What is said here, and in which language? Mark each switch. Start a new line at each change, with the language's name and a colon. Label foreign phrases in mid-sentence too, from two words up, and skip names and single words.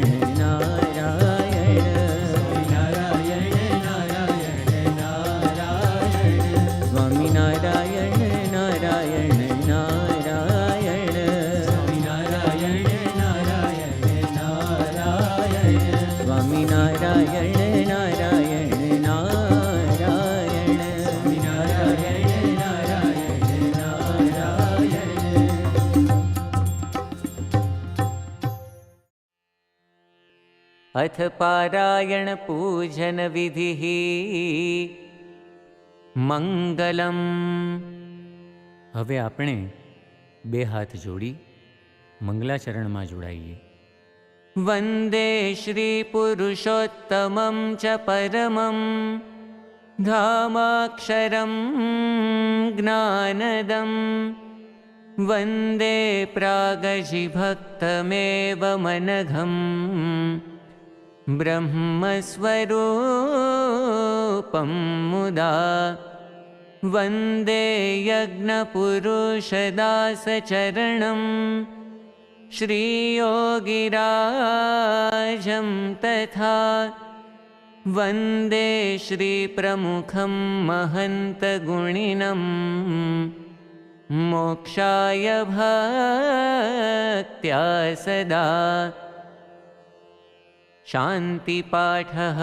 Sanskrit: नारायण स्वामीनारायण नारायण नारायण स्वामीनारायण नारायण नारायण स्वामीनारायण नारायण नारायण स्वामीनारायण नारायण नारायण स्वामीनारायण नारायण नारायण। अथ पारायण पूजन विधिः मंगलम।
Gujarati: હવે આપણે બે હાથ જોડી મંગલાચરણમાં જોડાઈએ।
Sanskrit: વંદે શ્રી પુરુષોત્તમં ચ પરમં ધામાક્ષરં જ્ઞાનદં વંદે પ્રાગજિભક્તમેવ મનઘં બ્રહ્મસ્વરૂપં મુદા वन्दे यज्ञपुरुषदासचरणं श्रीयोगिराजं तथा वन्दे श्रीप्रमुखं महन्तगुणिनं मोक्षाय भक्त्या सदा शान्तिपाठः।